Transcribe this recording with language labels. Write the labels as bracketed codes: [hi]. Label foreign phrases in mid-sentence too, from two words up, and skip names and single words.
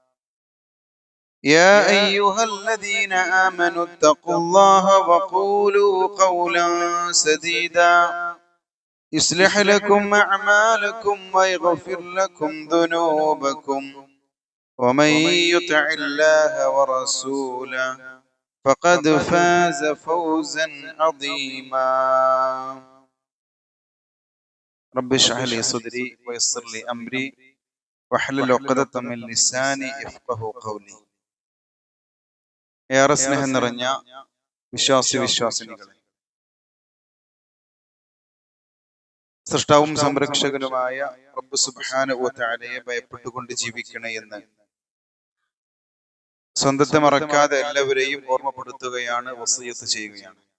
[ar] يا أيها الذين آمنوا اتقوا الله وقولوا قولا سديدا يصلح لكم أعمالكم ويغفر لكم ذنوبكم، ومن يطع الله ورسوله فقد فاز فوزا عظيما. رب اشرح لي صدري ويسر لي أمري واحلل عقدة من لساني يفقهوا قولي. [ml] ഏറെ സ്നേഹം നിറഞ്ഞ വിശ്വാസിനികളെ, സൃഷ്ടാവും സംരക്ഷകനുമായ റബ്ബ് [ar] سبحانه وتعالى [ml] ഭയപ്പെട്ടുകൊണ്ട് ജീവിക്കണേ എന്ന് സ്വന്തത്തെ മറക്കാതെ എല്ലാവരെയും ഓർമ്മപ്പെടുത്തുകയാണ്, വസിയത്ത് ചെയ്യുകയാണ്.